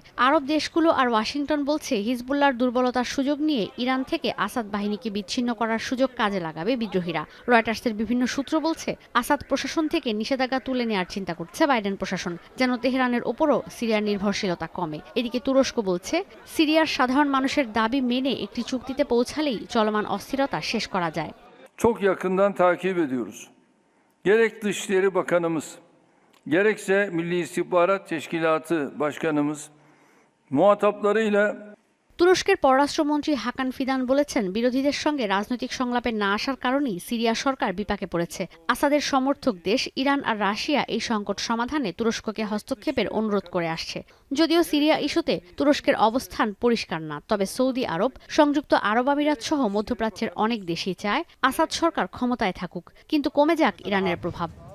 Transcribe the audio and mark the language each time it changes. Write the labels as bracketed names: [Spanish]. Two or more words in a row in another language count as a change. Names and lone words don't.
[Bangla] আরব দেশগুলো আর ওয়াশিংটন বলছে, হিজবুল্লাহর দুর্বলতার সুযোগ নিয়ে ইরান থেকে আসাদ বাহিনীকে বিচ্ছিন্ন করার সুযোগ কাজে লাগাবে বিদ্রোহীরা। রয়টার্সের বিভিন্ন সূত্র বলছে, আসাদ প্রশাসন থেকে নিষেধাজ্ঞা তুলে নেওয়ার চিন্তা করছে বাইডেন প্রশাসন, যেন তেহরানের ওপরও সিরিয়ার নির্ভরশীলতা কমে। এদিকে তুরস্ক বলছে, সিরিয়ার সাধারণ মানুষের দাবি মেনে একটি চুক্তিতে পৌঁছালেই চলমান অস্থিরতা শেষ করা যায়। [Turkish] Çok yakından takip ediyoruz. Gerek Dışişleri Bakanımız, gerekse Milli İstihbarat Teşkilatı Başkanımız muhataplarıyla। [Bangla] তুরস্কের পররাষ্ট্রমন্ত্রী হাকান ফিদান বলেছেন, বিরোধীদের সঙ্গে রাজনৈতিক সংলাপে না আসার কারণেই সিরিয়া সরকার বিপাকে পড়েছে। আসাদের সমর্থক দেশ ইরান আর রাশিয়া এই সংকট সমাধানে তুরস্ককে হস্তক্ষেপের অনুরোধ করে আসছে। যদিও সিরিয়া ইস্যুতে তুরস্কের অবস্থান পরিষ্কার না, তবে সৌদি আরব, সংযুক্ত আরব আমিরাত সহ মধ্যপ্রাচ্যের অনেক দেশই চায় আসাদ সরকার ক্ষমতায় থাকুক, কিন্তু কমে যাক ইরানের প্রভাব।